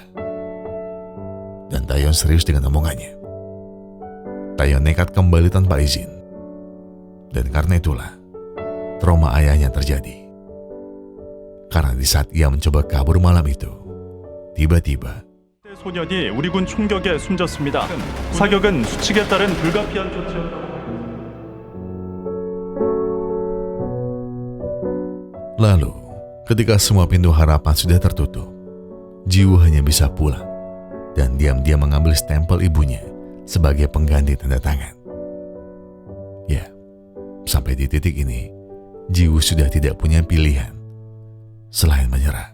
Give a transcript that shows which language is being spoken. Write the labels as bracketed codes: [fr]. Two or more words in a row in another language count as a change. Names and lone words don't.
[id] Dan Taeyeon serius dengan omongannya. Taeyeon nekat kembali tanpa izin. Dan karena itulah, trauma ayahnya terjadi. Karena di saat ia mencoba kabur malam itu, tiba-tiba [ko] 소년이 우리 군 총격에 숨졌습니다. 사격은 수칙에 따른 불가피한 조치였다고. [id] lalu, ketika semua pintu harapan sudah tertutup, Jiwoo hanya bisa pulang dan diam-diam mengambil stempel ibunya sebagai pengganti tanda tangan. Ya, sampai di titik ini, Jiwoo sudah tidak punya pilihan selain menyerah.